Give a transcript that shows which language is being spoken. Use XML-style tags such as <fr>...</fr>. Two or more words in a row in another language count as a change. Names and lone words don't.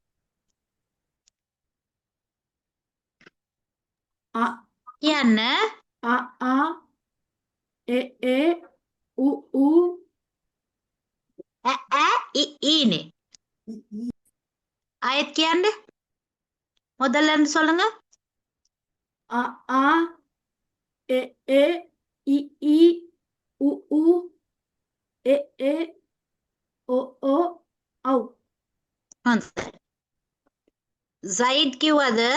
<si>අ කියන්න. A E U ඊනේ. ආයෙත් කියන්න.</si> <ta>முதல்ல இருந்து சொல்லுங்க.</ta> <si>A E I U O Au. හොඳයි. සයිඩ් කිව්වද?</si>